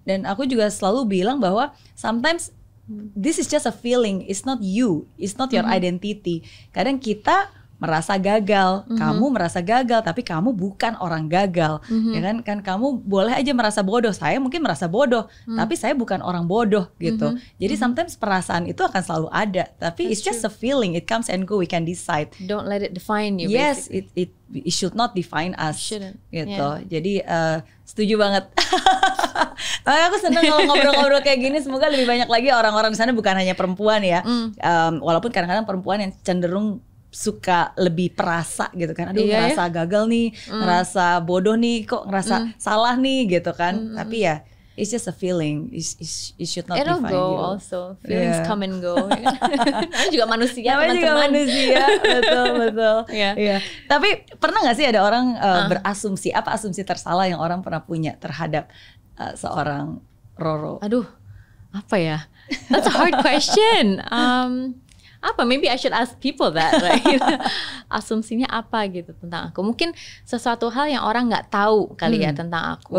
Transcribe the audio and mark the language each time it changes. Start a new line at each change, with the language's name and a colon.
Indonesian: Dan aku juga selalu bilang bahwa
English: sometimes this is just a feeling, it's not you, it's not your identity.
Indonesian: Kadang kita merasa gagal, kamu merasa gagal, tapi kamu bukan orang gagal, ya kan kamu boleh aja merasa bodoh. Saya mungkin merasa bodoh, tapi saya bukan orang bodoh gitu. Jadi
English: sometimes
Indonesian: perasaan itu akan selalu ada, tapi
English: it's just a feeling, it comes and go, we can decide. Don't let it define you. Yes, it should not define us.
Indonesian: Gitu. Jadi setuju banget. Aku seneng kalau ngobrol-ngobrol kayak gini. Semoga lebih banyak lagi orang-orang di sana, bukan hanya perempuan ya. Walaupun kadang-kadang perempuan yang cenderung suka lebih perasa gitu kan, ngerasa gagal nih, ngerasa bodoh nih, kok ngerasa salah nih gitu kan. Tapi ya
English: it's just a feeling, it should not define you. It'll go also, feelings come and go.
Indonesian: Namanya juga manusia, teman-teman. Betul. Tapi pernah nggak sih ada orang berasumsi, apa asumsi tersalah yang orang pernah punya terhadap seorang Roro? Aduh, apa ya?
English: That's a hard question.
Indonesian: apa?
English: Maybe I should ask people that, right?
Indonesian: Asumsinya apa gitu tentang aku? Mungkin sesuatu hal yang orang nggak tahu kali ya tentang aku.